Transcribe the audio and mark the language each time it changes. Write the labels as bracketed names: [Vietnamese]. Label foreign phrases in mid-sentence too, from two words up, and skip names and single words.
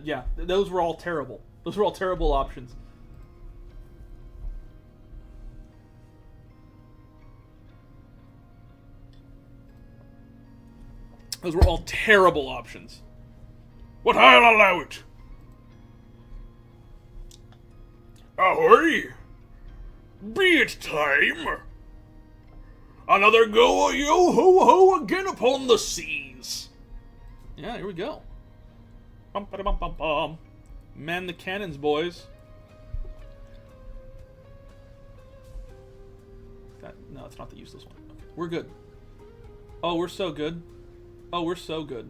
[English] Yeah, those were all terrible. Those were all terrible options. Those were all terrible options. But I'll allow it. Ahoy! Be it time! Another go, yo ho ho again upon the seas. Yeah, here we go. Bum, ba, bum, bum, bum. Man the cannons, boys. No, it's not the useless one. Okay, we're good. Oh, we're so good. Oh, we're so good.